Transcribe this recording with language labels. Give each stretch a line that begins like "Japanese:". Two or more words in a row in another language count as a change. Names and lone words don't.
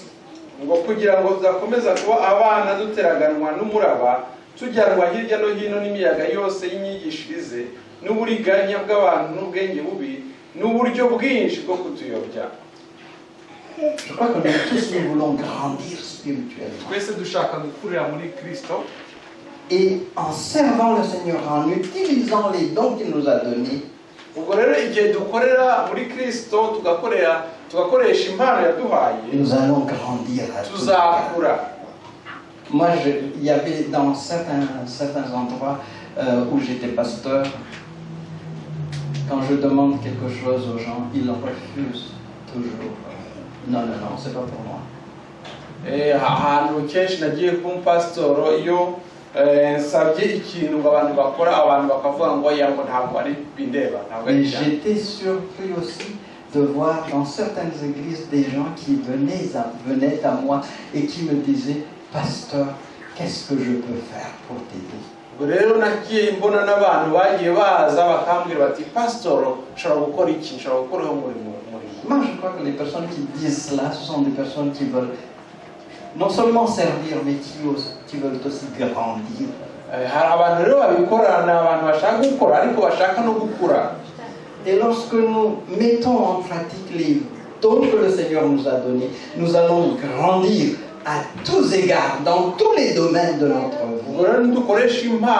Kinyarwanda: Ngo kugira ngo tuzakomeza kuba abana duteraganwa n'umuraba, tujyanwa hirya no hino n'imiyaga yose y'inyigishirize n'uburiganya bw'abantu n'ubwenge bubi n'uburyo bwinshi bwo kutuyobya.
French: Je crois que nous tous nous voulons grandir spirituellement.
Kinyarwanda: Twese dushaka gukurira muri Kristo.
French: Et en servant le Seigneur, en utilisant les dons qu'il nous a donnés,
Kinyarwanda: ubwo rero igihe dukorera muri Kristo tugakoresha impano yaduhaye,
French: nous allons grandir à tous égards.
Kinyarwanda: Tuzakura.
French: Moi, il y avait dans certains endroits où j'étais pasteur, quand je demande quelque chose aux gens, ils refusent toujours. Non, c'est pas pour moi.
Kinyarwanda: Ahantu kenshi nagiye ku pasitoro, iyo nsabye ikintu ngo abantu bakora, abantu bakavuga ngo yango ntabwo ari bindeba.
French: Mais j'étais surpris aussi de voir dans certaines églises des gens qui venaient à moi et qui me disaient, pasteur, qu'est-ce que je peux faire pour t'aider?
Kinyarwanda: Rero nagiye mbona n'abantu bagiye baza bakambwira bati, pasitoro, nshobora gukora iki, nshobora gukora umurimo.
French: Moi, je crois que les personnes qui disent cela, ce sont des personnes qui veulent non seulement servir, mais qui veulent aussi grandir. Et lorsque nous mettons en pratique les dons que le Seigneur nous a donnés, nous allons grandir à tous égards, dans tous les domaines de notre vie.